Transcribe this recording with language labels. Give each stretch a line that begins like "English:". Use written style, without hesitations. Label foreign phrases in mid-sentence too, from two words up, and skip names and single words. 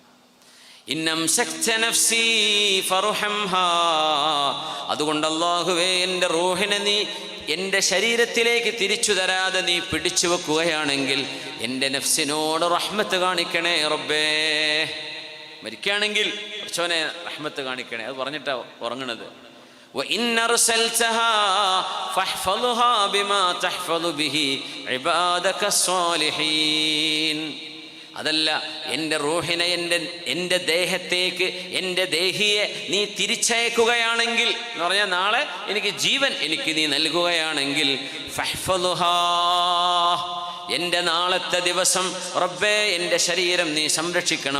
Malayalam: അതുകൊണ്ട് അല്ലാഹുവേ, എൻ്റെ റൂഹിനെ നീ എൻ്റെ ശരീരത്തിലേക്ക് തിരിച്ചു തരാതെ നീ പിടിച്ചു വെക്കുകയാണെങ്കിൽ എൻ്റെ നഫ്സിനോട് റഹ്മത്ത് കാണിക്കണേ റബ്ബേ. മരിക്കുകയാണെങ്കിൽ പഠിച്ചവനെ റഹ്മത്ത് കാണിക്കണേ. അത് പറഞ്ഞിട്ടാ ഉറങ്ങണത്.
Arabic: وَإِنَّ أَرْسَلْتَهَا فَاحْفَظْهَا بِمَا تَحْفَظُ بِهِ عِبَادَكَ الصَّالِحِينَ.
Malayalam: അതല്ല, എൻ്റെ റൂഹിനെ, എൻ്റെ ദേഹത്തേക്ക്, എൻ്റെ ദേഹിയെ നീ തിരിച്ചയക്കുകയാണെങ്കിൽ എന്ന് പറഞ്ഞാൽ നാളെ എനിക്ക് ജീവൻ എനിക്ക് നീ നൽകുകയാണെങ്കിൽ ഫഹ്ഫളുഹാ, എൻ്റെ നാളത്തെ ദിവസം റബ്ബേ എൻ്റെ ശരീരം നീ സംരക്ഷിക്കണം.